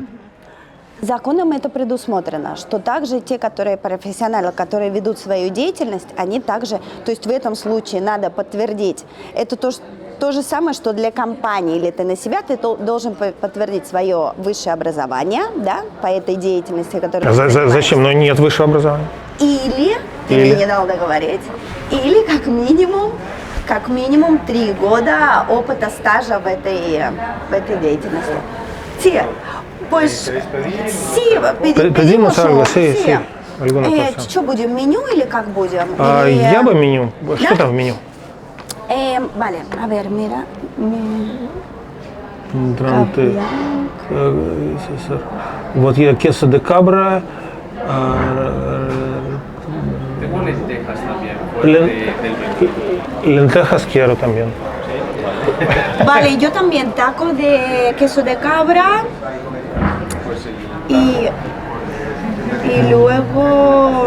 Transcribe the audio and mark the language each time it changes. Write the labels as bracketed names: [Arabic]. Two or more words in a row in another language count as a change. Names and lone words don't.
[Russian] Законом это предусмотрено, что также те, которые профессионалы, которые ведут свою деятельность, они также, то есть в этом случае надо подтвердить, это то же самое, что для компании или ты на себя, ты должен подтвердить свое высшее образование, да, по этой деятельности, которая... Зачем? Но нет высшего образования. Или, ты мне не дал договорить, или как минимум 3 года опыта стажа в этой деятельности. [Spanish] Pues sí, pedimos algo, sí. [Russian] Что будем, меню или как будем? Я бы меню. Что там в меню? [Spanish] Vale, a ver, mira. [Russian] Вот я [Spanish] queso de cabra. Tengo lentejas también. Lentejas quiero también. Vale, yo también taco de queso de cabra. Y luego...